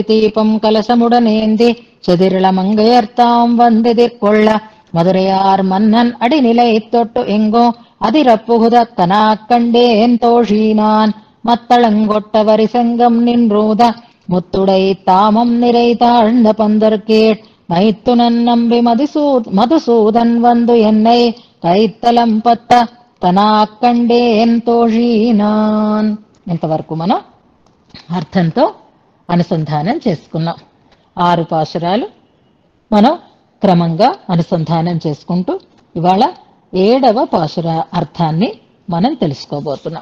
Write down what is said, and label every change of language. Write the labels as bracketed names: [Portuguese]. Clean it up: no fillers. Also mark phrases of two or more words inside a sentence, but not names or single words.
[Tamil] தீபம் கலசமுடனேந்தி செதிரிள மங்கையர்த்தாம் வந்தெதிர்கொள்ள மதுரையார் மன்னன் அடிநிலை தொட்டு எங்கோ அதிரப்புகுதக்கனாக் கண்டேன் தோஷினான் மத்தளங்கொட்ட வரிசங்கம் நின்றூத முத்துடை தாமம் நிறை தாழ்ந்த பந்தர்கேட் மைத்துனன் நம்பி மதுசூதன் வந்து என்னை கைத்தலம் பத்த தனாக் கண்டேன் தோஷினான். [Telugu] ఇంతవరకు మనం అర్థంతో అనుసంధానం చేసుకున్నాం. 6 పాసురాలు మనం క్రమంగా అనుసంధానం చేసుకుంటూ ఇవాళ 7వ పాసుర అర్థాన్ని మనం తెలుసుకోబోతున్నాం.